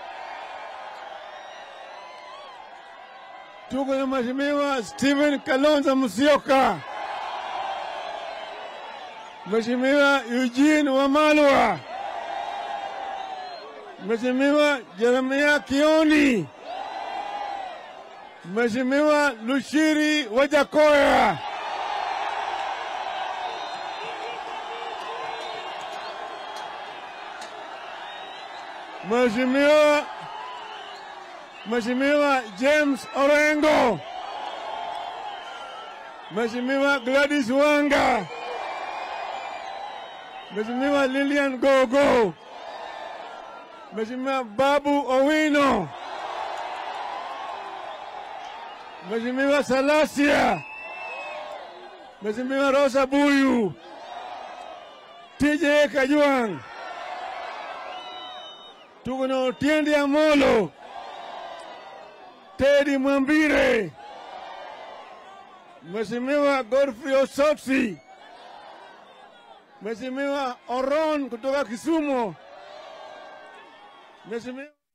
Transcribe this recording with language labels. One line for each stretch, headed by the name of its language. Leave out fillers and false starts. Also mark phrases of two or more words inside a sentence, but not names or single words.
Swahili: Tuko na Mheshimiwa Stephen Kalonzo Musyoka, Mheshimiwa Eugene Wamalwa, Mheshimiwa Jeremiah Kioni, Mheshimiwa Lushiri Wajakoya, Mheshimiwa James Orengo, Mheshimiwa Gladys Wanga, Mheshimiwa Lilian Gogo, Mheshimiwa Babu Owino, Mheshimiwa Salasia, Mheshimiwa Rosa Buyu, TJ Kajwang', tuko na Otiende Amolo, Teddy Mwambire, Mheshimiwa Godfrey Osotsi, Mheshimiwa Oron kutoka Kisumu, Mheshimiwa